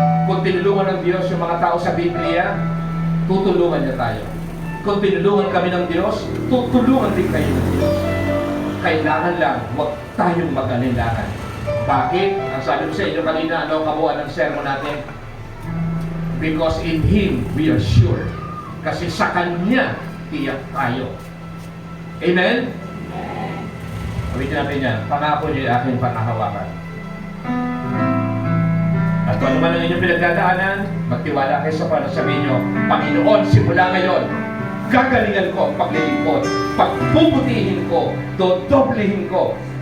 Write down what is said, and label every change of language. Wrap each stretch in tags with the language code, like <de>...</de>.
<tl>Kung tinulungan ng Diyos yung mga tao sa Biblia, tutulungan niya tayo. Kung tinulungan kami ng Diyos, tutulungan din kayo ng Diyos. Kailangan lang, huwag tayong mag-alinlangan. Bakit? Ang sabi ko sa inyo kanina, ano kabuuan ng sermon natin?</tl> <en>Because in Him, we are sure.</en> <tl>Kasi sa Kanya, tiyak tayo. Amen? Sabihin natin yan, pangako niyo yung aking panghahawakan. At kung ano man ang inyong pinagdadaanan, magtiwala kayo sa Panginoon. Sabihin niyo, Panginoon, simula ngayon, gagalingan ko ang paglilingkod, pagpuputihin ko, dodoblihin ko.</tl>